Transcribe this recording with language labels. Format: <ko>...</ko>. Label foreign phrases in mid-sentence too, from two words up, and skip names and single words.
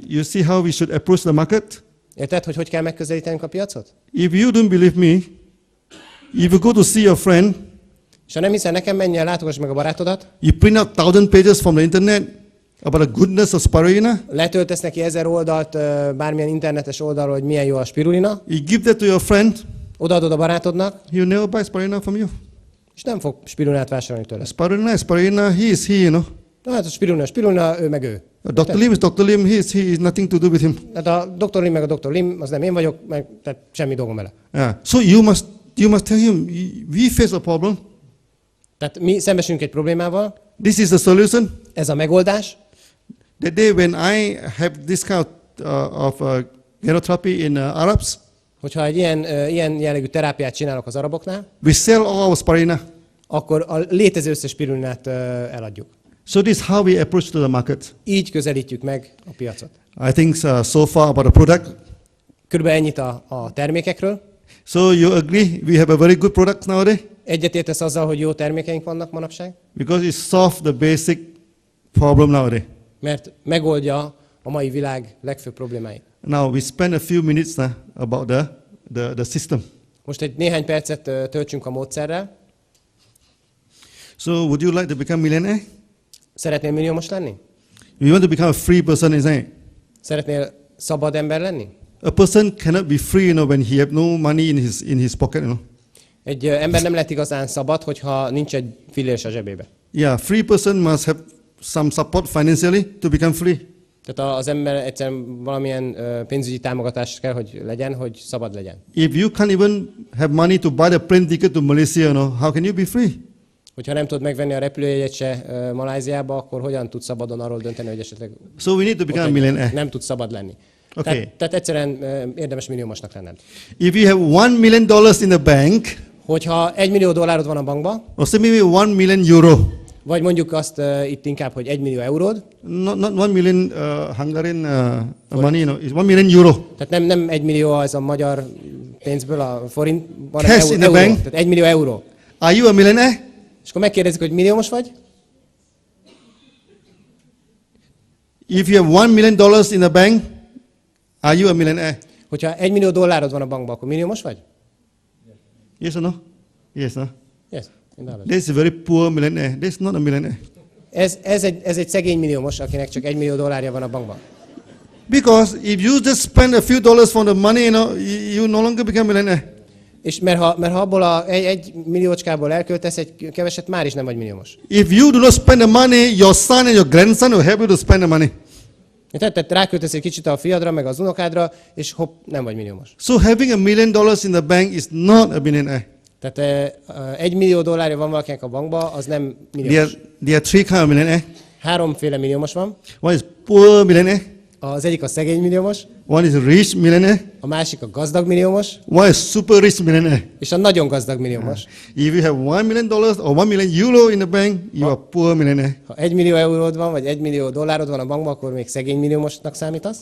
<en>You see how we should approach the market?</en> <hu>Érted, hogy kell megközelítenünk a piacot?</hu> <en>If you don't believe me, if you go to see your friend,</en> <hu>és ha nem hiszel nekem, menj el, látogass meg a barátodat.</hu> <en>You print out 1000 pages from the internet about the goodness of spirulina.</en> <hu>Letöltesz neki 1000 oldalt bármilyen internetes oldalról, hogy milyen jó a spirulina.</hu> <en>You give that to your friend.</en> <hu>Odaadod a barátodnak.</hu> <en>He will never buy spirulina from you.</en> <hu>És nem fog spirulinát vásárolni tőle.</hu> <en>Spirulina, he is he, you know.</en> <hu>Na hát a spirulina, ő meg ő.</hu> <en>Dr. Lim is Dr. Lim, he is nothing to do with him.</en> <hu>Hát a Dr. Lim meg a Dr. Lim, az nem én vagyok, meg tehát semmi dolgom vele.</hu> <en>Yeah. So you must tell him, we face a problem.</en> <hu>Tehát mi szembesülünk egy problémával.</hu> <en>This is the solution.</en> <hu>Ez a megoldás.</hu> <en>The day when I have this kind of ganoderma in Arabs,</en> <hu>hogyha egy ilyen jellegű terápiát csinálok az araboknál,</hu> <en>we sell all our spirulina.</en> <hu>Akkor a létező összes spirulinát eladjuk.</hu> <en>So this is how we approach to the market.</en> <hu>Így közelítjük meg a piacot.</hu> <en>I think so far about the product.</en> <hu>Körülbelül ennyit a termékekről.</hu> <en>So you agree we have a very good product nowadays?</en> <hu>Egyetértesz azzal, hogy jó termékeink vannak manapság?</hu> <en>Because it solves the basic problem nowadays.</en> <hu>Mert megoldja a mai világ legfőbb problémáit.</hu> <en>Now we spend a few minutes about the system.</en> <hu>Most egy néhány percet töltsünk a módszerrel.</hu> <en>So would you like to become millionaire?</en> <hu>Szeretnél milliómos lenni?</hu> <en>You want to become a free person, isn't it?</en> <hu>Szeretnél szabad ember lenni?</hu> <en>A person cannot be free, when he have no money in his pocket,</en> <hu>Egy ember nem lehet igazán szabad, hogyha ninch egy fillér a zsebébe.</hu> <en>Yeah, free person must have some support financially to become free.</en> <hu>Tehát az ember egyszerűen valamilyen pénzügyi támogatás kell, hogy legyen, hogy szabad legyen.</hu> <en>If you can't even have money to buy the plane ticket to Malaysia, how can you be free?</en> <hu>Hogyha nem tudod megvenni a repülőjegyet se Malajziába, akkor hogyan tudsz szabadon arról dönteni, hogy esetleg</hu> <en>So we need to become a millionaire.</en> <hu>nem tudsz szabad lenni. Okay. Tehát egyszerűen érdemes milliómosnak lenned.</hu> <en>If you have $1 million in the bank,</en> <hu>Hogyha $1 millió van a bankban,</hu> <en>or say maybe €1 million,</en> <hu>vagy mondjuk azt itt inkább, hogy €1 millió.</hu> <en>not 1 million Hungarian money, it's €1 million.</en> <hu>Tehát nem 1 millió az a magyar pénzből a forint, hanem</hu> <en>Cash in the</en> <hu>euró.</hu> <en>bank.</en> <hu>Tehát €1 millió.</hu> <en>Are you a millionaire?</en> <hu>És akkor megkérdezik, hogy milliómos vagy?</hu> <en>If you have $1 million in the bank, are you a millionaire?</en> <hu>Hogyha $1 millió van a bankban, akkor milliómos vagy?</hu> <en>Yes or no? Yes, no? Yes. This is a very poor millionaire. This is not a millionaire.</en> <hu>Ez egy szegény milliómos, akinek csak $1 millió van a bankban.</hu> <en>Because if you just spend a few dollars for the money, you no longer become a millionaire.</en> <hu>És mert ha abból egy milliócskából elköltesz egy keveset, már is nem vagy milliómos.</hu> <en>If you do not spend the money, your son and your grandson will help you to spend the money.</en> <hu>Tehát ráköltesz egy kicsit a fiadra, meg az unokádra, és hopp, nem vagy milliómos.</hu> <en>So having $1 million in the bank is not a millionaire.</en> <hu>Tehát $1 millió van valakinek a bankban, az nem milliómos.</hu> <en>There are three kinds of millionaire.</en> <hu>Háromféle milliómos van.</hu> <en>One is poor millionaire.</en> <hu>Az egyik a szegény milliómos,</hu> <en>One is rich millionaire.</en> <hu>a másik a gazdag milliómos,</hu> <en>One is super rich millionaire.</en> <hu>és a nagyon gazdag milliómos.</hu> <en>If you have $1 million or €1 million in the bank, you are poor millionaire.</en> <hu>Ha €1 millió van, vagy $1 millió van a bankban, akkor még szegény milliómosnak számítasz.</hu>